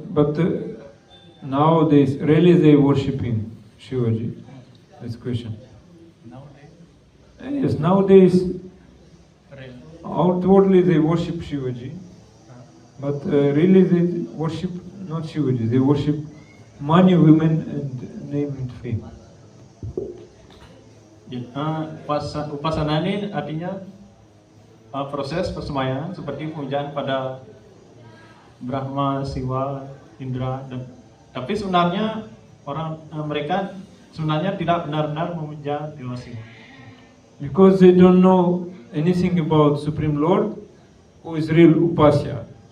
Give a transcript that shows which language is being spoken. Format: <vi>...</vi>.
<en>But nowadays, really they worshipping Shivaji? This question. Yes, nowadays, outwardly they worship Shivaji, but really they worship not Shivaji, they worship money, women, and name and fame.</en> <id>Upasana ini artinya proses persembahyaan seperti pemujaan pada Brahma, Siwa, Indra, tapi sebenarnya mereka sebenarnya tidak benar-benar memuja Dewa Siwa.</id> <en>Because they don't know anything about Supreme Lord, who is real Upasya.</en>